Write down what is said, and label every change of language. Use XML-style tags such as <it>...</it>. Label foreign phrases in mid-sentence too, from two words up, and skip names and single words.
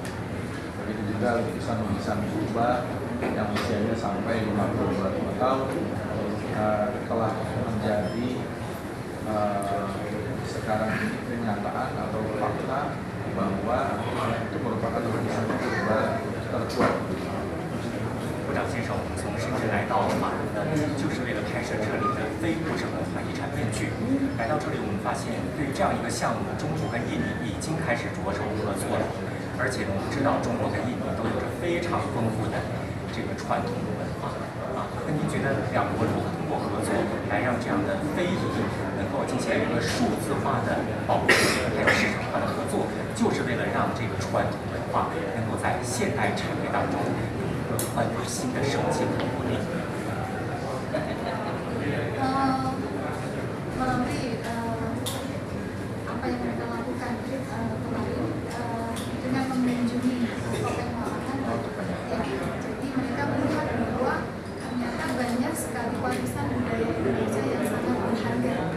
<id>Begitu juga lukisan-lukisan purba yang usianya sampai 52 tahun telah menjadi sekarang ini kenyataan atau fakta bahwa itu merupakan lukisan purba tertua.</id> <zh>部长先生，我们从深圳来到马龙呢，就是为了拍摄这里的非物质文化遗产面具。来到这里，我们发现对于这样一个项目，中国跟印尼已经开始着手合作了。而且呢，我们知道中国跟印尼都有着非常丰富的这个传统的文化啊。那您觉得两国如何通过合作来让这样的非遗能够进行一个数字化的保护，还有市场化的合作，就是为了让这个传统文化能够在现代产业当中焕发新的生机和活力。</zh> <id>melalui apa yang mereka lakukan kemarin dengan mengunjungi Topeng Malangan, ya, jadi mereka melihat bahwa ternyata banyak sekali warisan budaya Indonesia yang sangat berharga.</id>